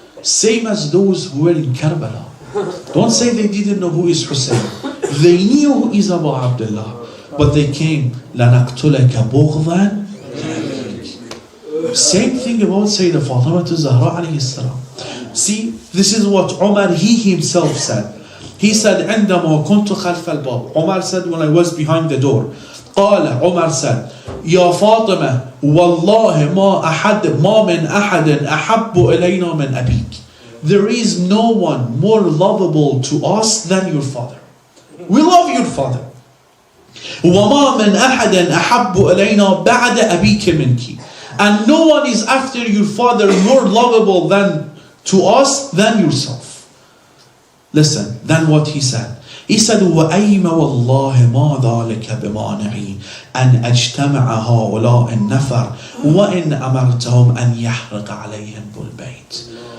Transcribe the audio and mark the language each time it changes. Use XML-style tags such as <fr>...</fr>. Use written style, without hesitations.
<en>Same as those who were in Karbala. Don't say they didn't know who is Hussein. They knew who is Abu Abdullah, but they came</en> <ar>لَنَقْتُلَكَ بُغْضًا.</ar> <en>Same thing about Sayyidah Fatima Zahra alayhi salam. See, this is what Umar, he himself said. He said,</en> <ar>عندما كنت خلف الباب.</ar> <en>Umar said, when I was behind the door.</en> <ar>قال,</ar> <en>Umar said,</en> <ar>يا فاطمة والله ما من أحد أحب إلينا من أبيك.</ar> <en>There is no one more lovable to us than your father. We love your father.</en> <ar>وما من أحد أحب إلينا بعد أبيك منك.</ar> <en>And no one is after your father more lovable than to us than yourself. Listen, then what he said. He said,</en> <ar>وَأَيْمَ وَاللَّهِ مَا ذَلِكَ بِمَانِعِي أَنْ أَجْتَمَعَ هَؤُلَاءِ النَّفَرِ وَإِنْ أَمَرْتَهُمْ أَنْ يَحْرِقَ عَلَيْهِمْ بُالْبَيْتِ.</ar>